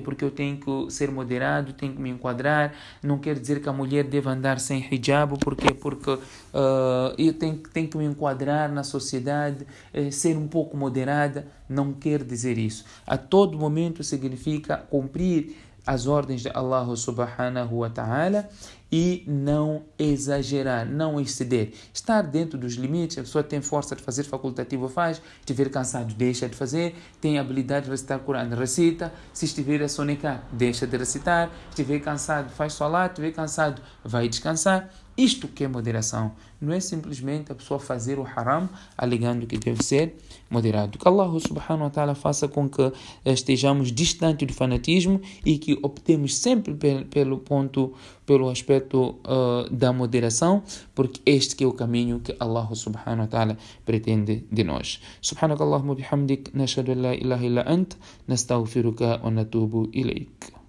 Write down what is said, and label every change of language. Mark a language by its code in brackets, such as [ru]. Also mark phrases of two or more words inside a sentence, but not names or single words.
[pt] Porque eu tenho que ser moderado, tenho que me enquadrar. Não quer dizer que a mulher deva andar sem hijab. Por quê? Porque eu tenho que me enquadrar na sociedade, ser um pouco moderada. Não quer dizer isso. A todo momento significa cumprir as ordens de [ar] الله سبحانه وتعالى [pt] e não exagerar, não exceder. Estar dentro dos limites. A pessoa tem força de fazer facultativo, faz. Estiver cansado, deixa de fazer. Tem habilidade de recitar o Corão, recita. Se estiver a sonecar, deixa de recitar. Estiver cansado, faz salat. Estiver cansado, vai descansar. Isto que é moderação. Não é simplesmente a pessoa fazer o haram alegando que deve ser moderado. Que [ar] الله سبحانه وتعالى [pt] faça com que estejamos distantes do fanatismo e que optemos sempre pelo aspecto da moderação, porque este que é o caminho que [ar] الله سبحانه وتعالى [pt] pretende de nós. [ar] سبحانك اللهم وبحمدك، نشهد أن لا إله إلا أنت، نستغفرك ونتوب إليك.